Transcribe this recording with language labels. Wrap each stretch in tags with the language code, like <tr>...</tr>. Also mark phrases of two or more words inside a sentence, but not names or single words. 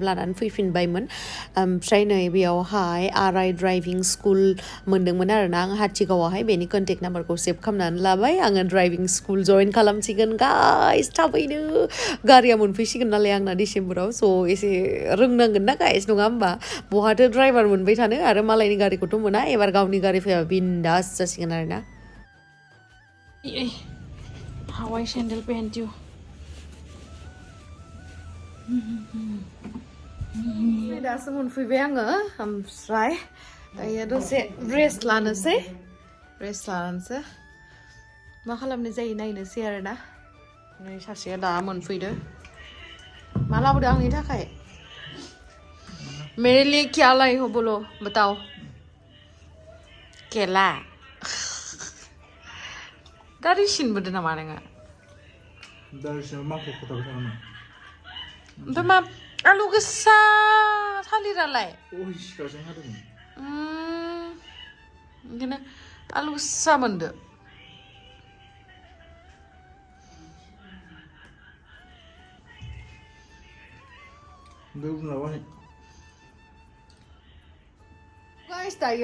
<brx>लानानै फैफिनबायमोन ओमफ्राय नै बेयावहाय आराइ ड्राइभिं स्कुल मोनदोंमोन आरोना आं हाथिगावआवहाय बेनि कन्टेक्ट नाम्बारखौ सेभ खालामनानै लाबाय आङो ड्राइभिं स्कुल जइन खालामसिगोन गाइस थाबैनो गारिया मोनफैसिगोन नालाय आंना डिसेम्बराव स' एसे रोंनांगोन ना गाइस नङा होमबा बहाथो ड्राइभार मोनबाय थानो आरो मालायनि गारिखौथ' मोना एबार गावनि गारि फैबा बिन्दास जासिगोन आरोना How I sandal paint you? दासो मोनफैबाय आङो ओमफ्राय दायो दसे रेस्ट लानोसै मा खालामनाय जायो नायनोसै आरोना नै सासेया दा मोनफैदो मा लाबोदो आंनि थाखाय</brx> <hi>मेरे लिए क्या लाई हो बोलो बताओ</hi> <brx>केला दारि सिनबोदो नामा नोङो दारि सिनाव माखौ खोथाबाय थानांगौ ओमफ्राय मा आलु गोसा थालिरालाय सिखाजों हादोंमोन ओंखायनो आलु गोसा मोनदो गाइस दायो</brx>